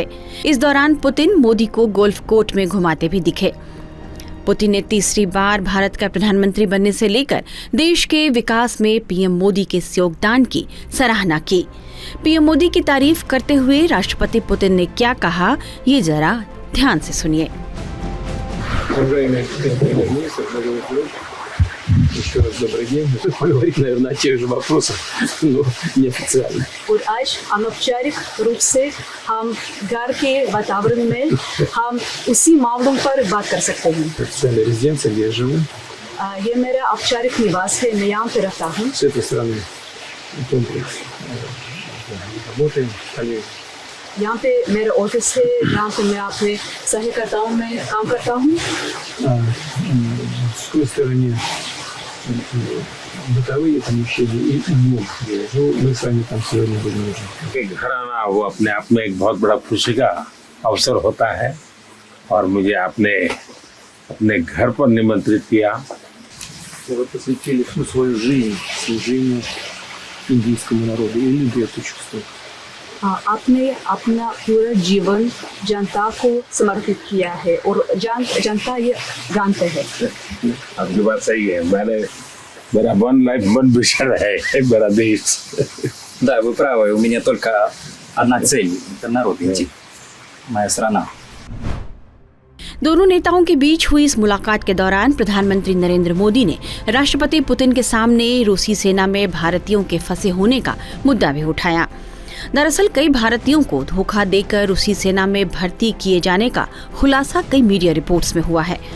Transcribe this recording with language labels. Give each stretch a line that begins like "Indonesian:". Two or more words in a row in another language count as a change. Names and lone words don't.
Hindi: इस दौरान पुतिन मोदी को गोल्फ कोर्ट में घुमाते भी दिखे। पुतिन ने तीसरी बार भारत का प्रधानमंत्री बनने से लेकर देश के विकास में पीएम मोदी के योगदान की सराहना की। पीएम मोदी की तारीफ करते हुए राष्ट्रपति पुतिन ने क्या कहा, ये जरा ध्यान से सुनिए।
Russian: Еще раз добрый день. Поговорить, наверное, о тех же вопросах, но неофициально.
Hindi: और आज अनौपचारिक रूप से हम घर के वातावरण में हम उसी मामलों पर बात कर सकते हैं।
Russian: Официальная резиденция, где я живу.
Hindi: ये मेरा औपचारिक निवास है, मैं यहाँ पे रहता हूँ।
Russian: С этой стороны комплекс. Работаем, коллеги.
Hindi: यहाँ पे मेरा ऑफिस है, यहाँ पे मैं अपने सहकर्ताओं में काम करता हूँ।
Russian: С той стороны бытовые помещения и дом, где я живу. Мы с вами там сегодня будем уже.
Hindi: घर आना वो अपने आप में एक बहुत बड़ा खुशी का अवसर होता है और मुझे आपने अपने घर पर निमंत्रित किया।
Russian: Вы посвятили всю свою жизнь служению индийскому народу и любви это чувство.
Hindi: आपने अपना पूरा जीवन जनता को समर्पित किया है और जनता ये जानते हैं। आपकी बात सही है। मेरा
English: one life one vision
Hindi: है मेरा देश।
Russian: Да, вы правы. У меня только одна цель – это народ индии, моя страна.
Hindi: दोनों नेताओं के बीच हुई इस मुलाकात के दौरान प्रधानमंत्री नरेंद्र मोदी ने राष्ट्रपति पुतिन के सामने रूसी सेना में भारतीयों के फंसे होने का मुद्दा भी उठाया। दरअसल कई भारतीयों को धोखा देकर रूसी सेना में भर्ती किए जाने का खुलासा कई मीडिया रिपोर्ट्स में हुआ है।